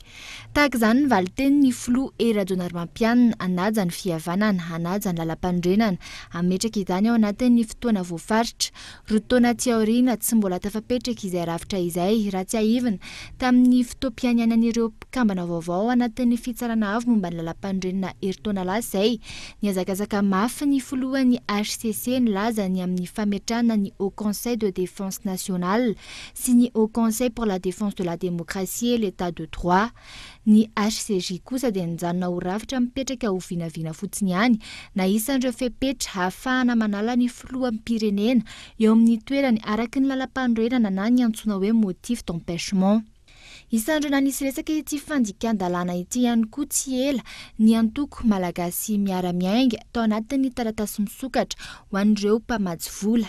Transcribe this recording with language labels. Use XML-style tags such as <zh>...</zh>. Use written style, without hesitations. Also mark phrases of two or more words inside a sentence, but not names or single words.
<mg>tahaka izany ny valiteny ny filoha Rajaonarimampianina anaja ny fihavanana anaja ny lalam-pandrenana ametraka izany ao anatin'ny fotoana voafaritra roa taona tsy aoriana tsy mbola tafapetraka izay rafitra izay raha tsy ahivina tamin'ny fotoam-pianianan'ireo mpikambana vaovao anatin'ny fitsarana avy momba ny lalam-pandrenana eritaona lasy ny azakazaka mafy ny filohan'ny HCC nilaza ny amin'ny fametrahana ny Haut Conseil de défense nationale sy ny Haut Conseil pour la défense de la démocratie et l'état de droit ny HCJ kosa dia nijanona ho rafitra mipetraka ho vinavina fotsiny ihany na isan'ireo fepetra hahafahana manala ny filohan'ny pirenena eo amin'ny toerany araky ny lalam-pandrenana na ny antsoina hoe</mg> <fr>motif d'empêchement.</fr> <mg>Isan'ireo nanisy resaka ity fandikan-dalàna ity ihany koa tsy ela ny antoko malagasy miara-miainga tao anatin'ny taratasy misokatra ho an'ireo mpamatsy vola.</mg>